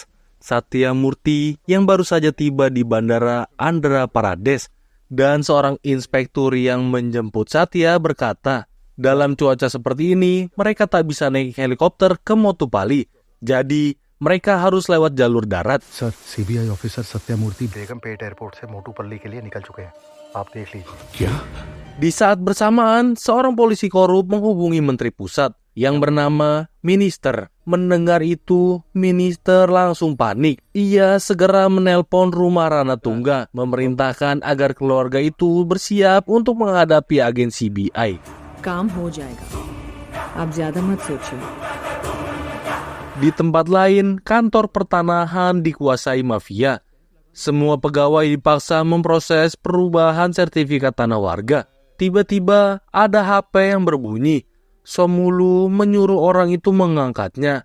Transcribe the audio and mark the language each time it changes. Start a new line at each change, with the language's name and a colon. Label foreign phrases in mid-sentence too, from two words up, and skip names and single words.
Indonesian: Satya Murti yang baru saja tiba di Bandara Andhra Pradesh dan seorang inspektur yang menjemput Satya berkata, dalam cuaca seperti ini mereka tak bisa naik helikopter ke Motupalli. Jadi mereka harus lewat jalur darat.
Hindi: सर सीबीआई ऑफिसर सत्यामूर्ति बेगमपेट एयरपोर्ट से मोटूपल्ली के लिए निकल चुके हैं आप देख लीजिए क्या?
Indonesian: Di saat bersamaan, seorang polisi korup menghubungi menteri pusat yang bernama Minister. Mendengar itu, Minister langsung panik. Ia segera menelpon rumah Rana Tungga, memerintahkan agar keluarga itu bersiap untuk menghadapi agen CBI.
Hindi: काम हो जाएगा आप ज्यादा मत सोचिए
Indonesian: Di tempat lain, kantor pertanahan dikuasai mafia. Semua pegawai dipaksa memproses perubahan sertifikat tanah warga. Tiba-tiba ada HP yang berbunyi. Somulu menyuruh orang itu mengangkatnya.